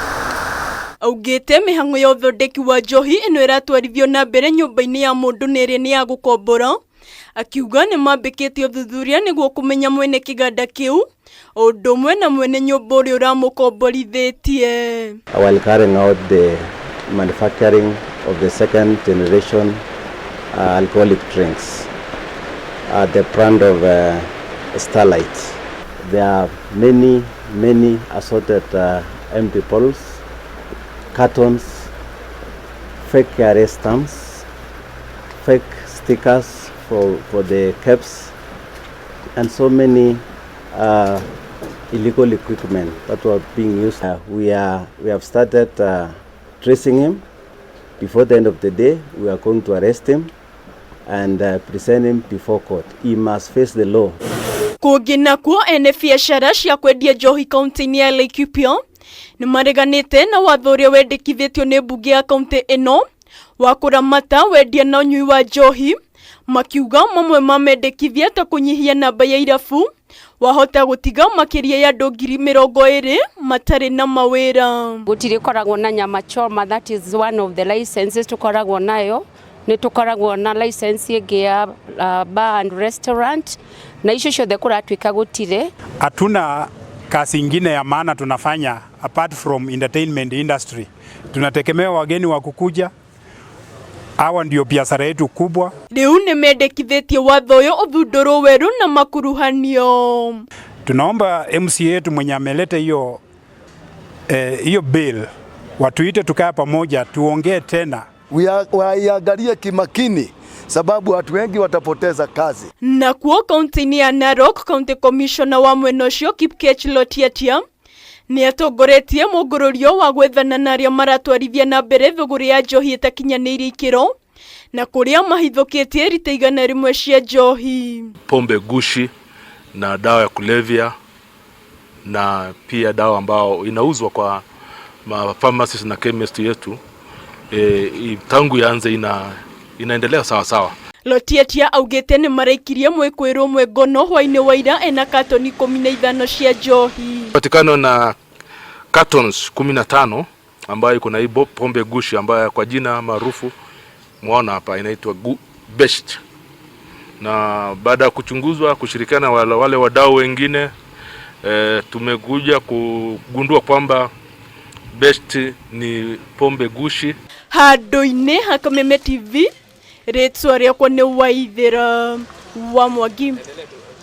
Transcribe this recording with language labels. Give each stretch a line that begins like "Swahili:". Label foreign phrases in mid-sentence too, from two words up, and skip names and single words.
Kikuyu: Augite mihango ya uthondeki wa njohi ino iratwarithio na mbere nyumba-ini ya mundu niri ni ya gukombora, akiuga ni mambikite uthuthuria niguo kumenya mwene kiganda kiu odumwe na mwene nyumba uria uramukomborithitie.
English: While carrying out the manufacturing of the second generation alcoholic drinks at the brand of Starlight, there are many assorted empty bottles, cartons, fake KRA stamps, fake stickers for the caps, and so many illegal equipment that were being used. We have started tracing him. Before the end of the day, we are going to arrest him and present him before court. He must face the law.
Kikuyu: Kungi nakuo ene biashara cia kwendia njohi kaunti-ini ya Laikipia ni mareganite na watho uria wendekithitio ni mbunge ya kaunti ino wa kuramata wendia na unyui wa njohi, makiuga mamwe mamendekithia ta kunyihia namba ya irabu wahota gutiga makiria ya andu 20,000 matari na mawira. Gutiri koragwo na
Swahili: nyama choma,
English: that is one of the licenses
Kikuyu: tukoragwo nayo. Ni tukoragwo na license ingi ya
English: bar and restaurant,
Kikuyu: na icio ciothe kuratwika gutire.
Swahili: Hatuna kazi ingine ya maana tunafanya
English: apart from entertainment industry.
Swahili: Tunategemea wageni wa kukuja, hawa ndio biashara yetu kubwa.
Kikuyu: Riu ni mendekithitie watho uyu uthundurwo weru na makuruhanio.
Swahili: Tunaomba MCA yetu mwenye ameleta hiyo bill watuite tukaa pamoja tuongee tena. Waiangalie kimakini sababu watu wengi watapoteza kazi.
Kikuyu: Nakuo kaunti-ini ya Narok,
English: county commissioner
Kikuyu: wa mwena ucio Kipkech Lotiatia ni atongoretie mugururio wa gwethana na aria maratwarithia na mbere thuguri ya njohi itakinyaniirie ikiro na kuria mahithukitie rita 100 cia njohi,
Swahili: pombe gushi na dawa ya kulevya na pia dawa ambao inauzwa kwa pharmacies na chemist yetu. Tangu yaanze inaendelea sawa sawa.
Kikuyu: Lotiatia augite ni maraikirie MWIKUIRWO NGONO HWAI-INI waira ena katoni 15 cia njohi.
Swahili: Patikano na cartons 15 ambayo kuna hii pombe gushi ambayo kwa jina maarufu muona hapa inaitwa best. Na baada ya kuchunguzwa kushirikiana wale wadau wengine tumekuja kugundua kwamba best ni pombe gushi.
Kikuyu: Handu-ini ha Kameme TV, ritwa riakwa ni Waithira wa Mwangi.